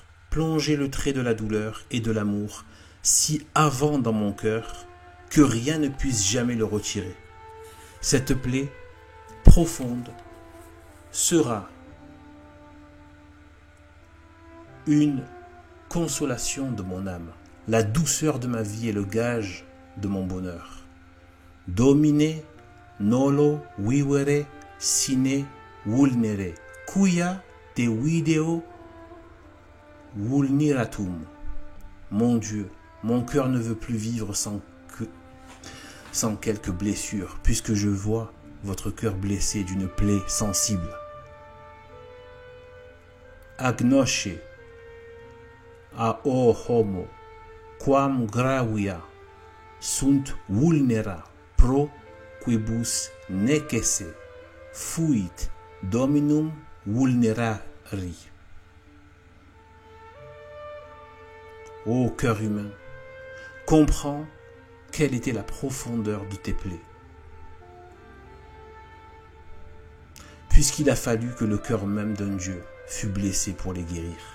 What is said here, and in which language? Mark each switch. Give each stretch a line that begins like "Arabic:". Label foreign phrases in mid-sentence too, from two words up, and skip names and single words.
French: Plongez le trait de la douleur et de l'amour si avant dans mon cœur que rien ne puisse jamais le retirer. Cette plaie profonde sera une consolation de mon âme. La douceur de ma vie est le gage de mon bonheur.
Latin: Domine nolo vivere sine vulnere, cuia te video vulneratum.
French: Mon Dieu, mon cœur ne veut plus vivre sans quelques blessures, puisque je vois votre cœur blessé d'une plaie sensible.
Latin: Agnosce a o homo, quam gravia sunt vulnera pro quibus necesse fuit dominum vulnerari.
French: Ô cœur humain, comprends quelle était la profondeur de tes plaies, puisqu'il a fallu que le cœur même d'un Dieu fût blessé pour les guérir.